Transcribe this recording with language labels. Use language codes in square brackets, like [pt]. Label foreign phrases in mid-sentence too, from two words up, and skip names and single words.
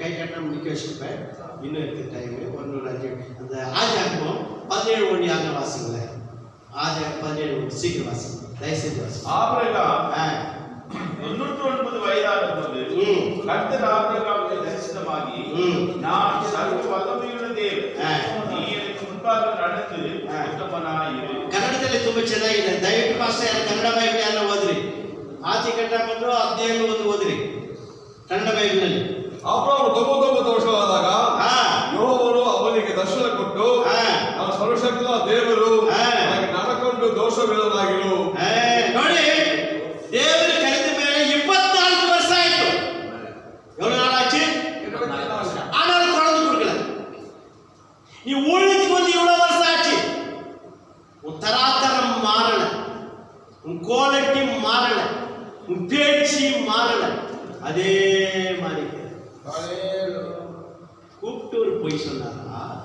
[ta] கை காட்ட முடிக்க வச்சிருப்பேன். இன்னும் இருக்கு டைம். 1:5 அந்த ஆதியாகமம் 17:1 வாசிங்களே. ஆதியாகமம் 17 சீக்கிரம் வாசிங்க. தயவுசெய்து வாசிங்க. ஆபிரகாம் 99 வயதான போது கர்த்தர் ஆபிரகாமுக்கு தரிசனமாகி, நான் சர்வ வல்லமையுள்ள தேவன், நீ எனக்கு முன்பாக நடந்து ಉತ್ತಮನಾಗಿರು. [kn] ಕನ್ನಡದಲ್ಲಿ ತುಂಬಾ ಚೆನ್ನಾಗಿದೆ. ದಯವಿಟ್ಟು ಪಾಸ್ಟರ್ ಕನ್ನಡ ಬೈಬಲ್ ಎಲ್ಲ ಓದ್ರಿ. ಆಚೆ ಕಟ್ಟ ಬಂದು 15 ಓದ್ರಿ ಕನ್ನಡ ಬೈಬಲ್ ನಲ್ಲಿ. ಅಬ್ರಹಾಮನು 99 ವರ್ಷವಾದಾಗ ಯೆಹೋವನು ಅವನಿಗೆ ದರ್ಶನ ಕೊಟ್ಟು, ನಾನು ಸರ್ವಶಕ್ತನ ದೇವರು, ನನಗೆ ನಡಕೊಂಡು ದೋಷವಿಲ್ಲದಾಗಿರು. ನೋಡಿ, ದೇವರು ಕರೆದ ಮೇಲೆ 24 ವರ್ಷ ಆಯ್ತು. [ta] எவ்வளவு நாள் ஆச்சு? 24 வருஷம். ஆனாலும் குழந்தை கொடுக்கல. நீ ஊழியத்துக்கு வந்து இவ்வளவு வருஷம் ஆச்சு. உன் தராதரம் மாறல, உன் குவாலிட்டி மாறல, உன் பேச்சு மாறல, அதே மாதிரி கூப்பிட்டு ஒரு பொய் சொன்னாரா?